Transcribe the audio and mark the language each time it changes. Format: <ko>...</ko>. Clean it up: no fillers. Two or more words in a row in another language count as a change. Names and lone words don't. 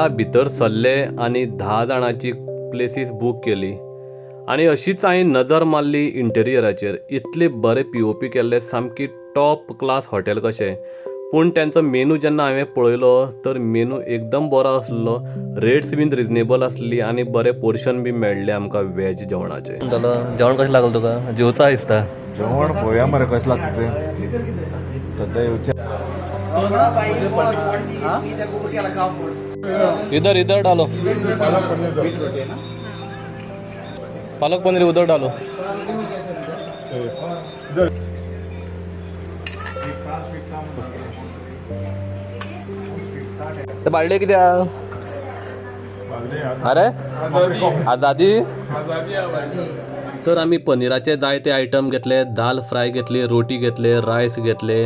<kok>भितर सरले आनी 10 जाणांची प्लेसीस बूक केली आनी अशीच हांवें नजर मारली इंटेरियराचेर इतले बरे POP केल्ले सामकी</kok> <en>top class</en> <kok>हॉटेल कशें पूण त्यांचो मेनू जेन्ना हांवें पळयलो तर मेनू एकदम बरो आसलो रेट्स बीन रिजनेबल आसली आनी बरे पोर्शन बी मेळ्ळे आमकां वेज जेवणाचे जेवण कशें लागलें तुका जेवचा दिसता जेवण पळोवया मरे कशें लागता तें सद्या येवचें</kok> <hi>इधर डालो पालक पनीर उधर डालो</hi> <kok>ते बाळले कित्या अरे आजादी तर आमी पनीराचे जायते आयटम घेतले दाल फ्राय घेतली रोटी घेतले रायस घेतले</kok>